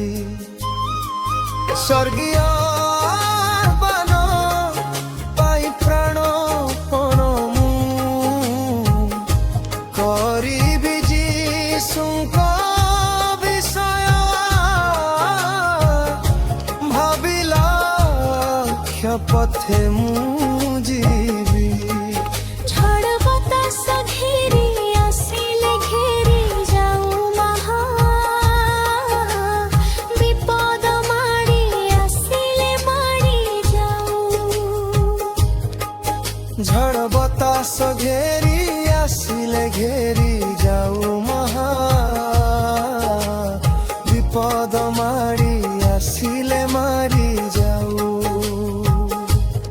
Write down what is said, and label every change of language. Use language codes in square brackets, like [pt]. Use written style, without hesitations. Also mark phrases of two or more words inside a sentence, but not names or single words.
[or] ସ୍ୱର୍ଗୀୟ ଆହ୍ୱାନ ପାଇ ପ୍ରାଣପଣ ମୁଁ କରିବି ଯୀଶୁଙ୍କ ବିଷୟ, ଭାବିଲା ପଥେ ମୁଁ ଯିବି। [bn] ঝড় বাতাস ঘেরি আসিলে ঘেরি যাও মহা, বিপদ মাড়ি আসিলে মাড়ি যাও। ঝড় বাতাস ঘেরি আসিলে ঘেরি যাও মহা, বিপদ মাড়ি আসিলে মারি যাও।